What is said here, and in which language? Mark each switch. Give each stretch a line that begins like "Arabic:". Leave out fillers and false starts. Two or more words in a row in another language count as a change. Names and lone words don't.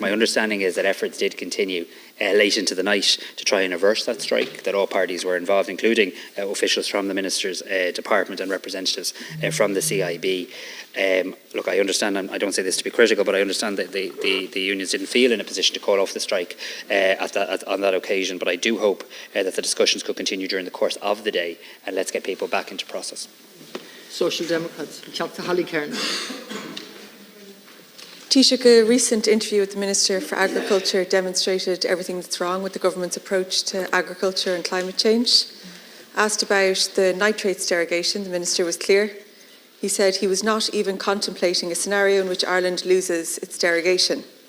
English: My understanding is that efforts did continue late into the night to try and reverse that strike, that all parties were involved, including officials from the Minister's Department and representatives from the CIB. Look, I understand, and I don't say this to be critical, but I understand that the unions didn't feel in a position to call off the strike on that occasion. But I do hope that the discussions could continue during the course of the day, and let's get people back into process. Social Democrats, Dr. Holly Cairn. Taoiseach, a recent interview with the Minister for Agriculture demonstrated everything that's wrong with the government's approach to agriculture and climate change. Asked about the nitrates derogation, the Minister was clear. He said he was not even contemplating a scenario in which Ireland loses its derogation.